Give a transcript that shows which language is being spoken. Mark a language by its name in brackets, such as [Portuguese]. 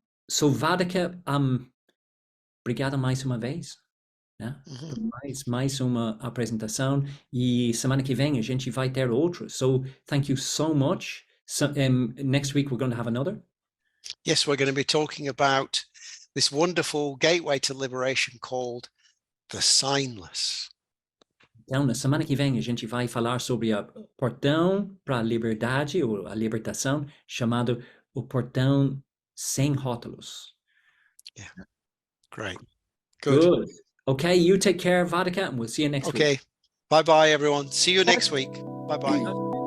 [Portuguese] So, Vaddhaka, obrigado mais uma vez, né? Por mais uma apresentação. E semana que vem a gente vai ter outro. [English] So, thank you so much. So, next week we're going to have another. Yes, we're going to be talking about this wonderful gateway to liberation called the signless. [Portuguese] Então, na semana que vem, a gente vai falar sobre o portão para a liberdade ou a libertação, chamado o portão sem rótulos. [English] Yeah, great. Good. Okay, you take care, Vaddhaka, and we'll see you next week. Okay, bye-bye, everyone. See you next week. Bye-bye.